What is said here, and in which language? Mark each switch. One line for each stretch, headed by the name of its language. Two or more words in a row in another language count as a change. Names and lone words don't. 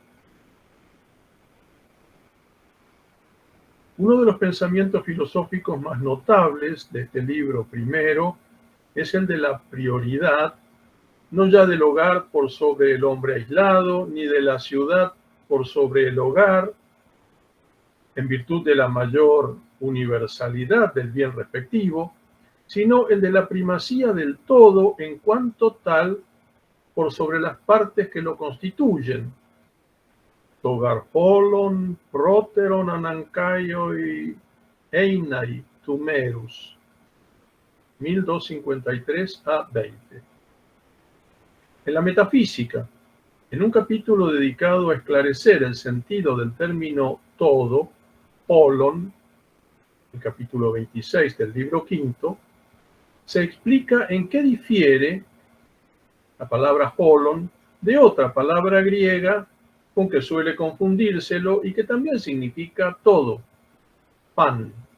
Spanish: Uno de los pensamientos filosóficos más notables de este libro primero es el de la prioridad, no ya del hogar por sobre el hombre aislado, ni de la ciudad por sobre el hogar, en virtud de la mayor universalidad del bien respectivo, sino el de la primacía del todo en cuanto tal por sobre las partes que lo constituyen.
Greek: τὸ γὰρ ὅλον πρότερον ἀναγκαῖον εἶναι τοῦ μέρους.
Spanish: 1253a-20. En la metafísica, en un capítulo dedicado a esclarecer el sentido del término todo, polon, el capítulo 26 del libro quinto, se explica en qué difiere la palabra polon de otra palabra griega con que suele confundírselo y que también significa todo, pan.